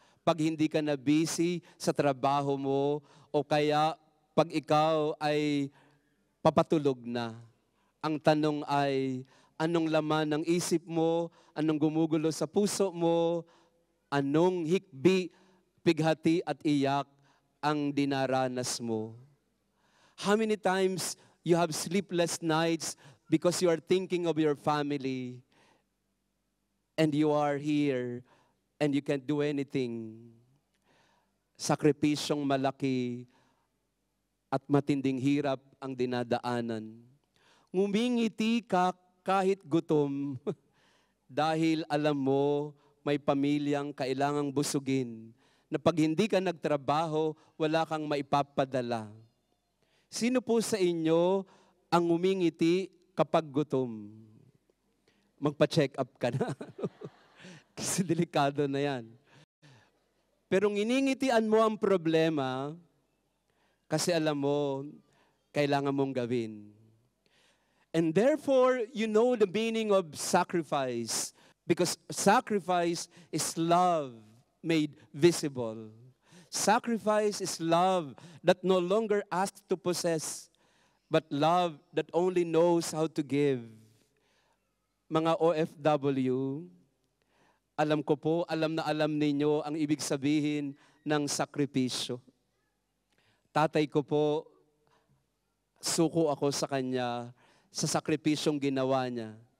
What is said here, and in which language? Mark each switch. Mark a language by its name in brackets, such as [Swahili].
[Filipino] Pag hindi ka na busy sa trabaho mo o kaya pag ikaw ay papatulog na. Ang tanong ay, anong laman ng isip mo? Anong gumugulo sa puso mo? Anong hikbi, pighati at iyak ang dinaranas mo? [English] How many times you have sleepless nights because you are thinking of your family and you are here and you can't do anything? [Filipino] Sakripisyong malaki at matinding hirap ang dinadaanan. Ngumingiti ka kahit gutom dahil alam mo may pamilyang kailangang busugin na pag hindi ka nagtrabaho, wala kang maipapadala. Sino po sa inyo ang ngumingiti kapag gutom? Magpa-check up ka na. Kasi delikado na yan. Pero nginingitian mo ang problema, Kasi alam mo, kailangan mong gawin. [English] And therefore, you know the meaning of sacrifice. Because sacrifice is love made visible. Sacrifice is love that no longer asks to possess, but love that only knows how to give. [Filipino] Mga OFW, alam ko po, alam na alam ninyo ang ibig sabihin ng sakripisyo. Tatay ko po, suko ako sa kanya sa sakripisyong ginawa niya.